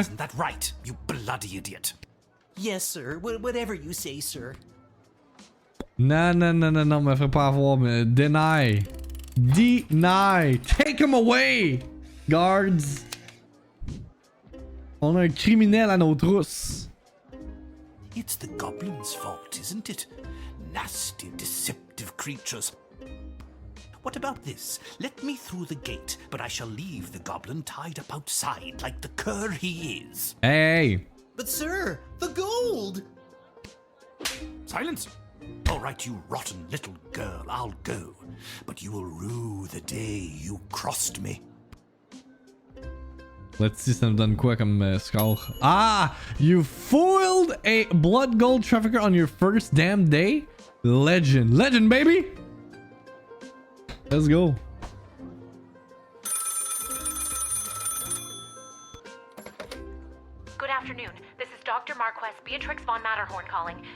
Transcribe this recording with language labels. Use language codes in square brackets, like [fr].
[en] Isn't that right, you bloody idiot? Yes, sir. Whatever you say, sir. [fr] Non, me ferait pas avoir, mais deny. [en] Deny. Take him away, guards. [fr] On a un criminel à nos trousses. [en] It's the goblin's fault, isn't it? Nasty, deceptive creatures. What about this? Let me through the gate, but I shall leave the goblin tied up outside like the cur he is. Hey. But, sir, the gold! Silence! All right, you rotten little girl, I'll go. But you will rue the day you crossed me. Let's see, [fr] ça nous donne quoi comme score? Ah! [en] You foiled a blood gold trafficker on your first damn day? Legend. Legend, baby! Let's go. Good afternoon. This is Dr. Marquez Beatrix von Matterhorn calling.